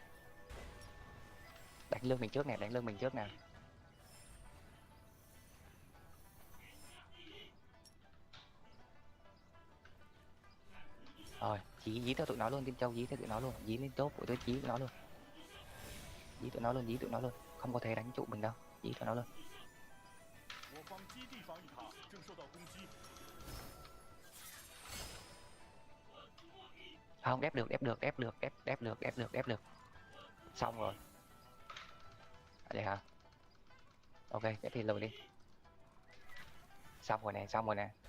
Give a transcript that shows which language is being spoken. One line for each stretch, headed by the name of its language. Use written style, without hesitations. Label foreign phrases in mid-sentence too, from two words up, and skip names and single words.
Vietnamese: Đánh lương mình trước nè, đánh lương mình trước nè. Rồi, dí theo tụi nó luôn, team Châu dí theo tụi nó luôn, dí lên top của tôi, dí tụi nó luôn. Dí tụi nó luôn, dí tụi nó luôn, không có thể đánh trụ mình đâu, dí tụi nó luôn.
Chinese: 我方基地防御塔正受到攻击，
Vietnamese: Không, ép được. Xong rồi. Đây hả? Ok, thế thì lùi đi. Xong rồi nè, xong rồi nè.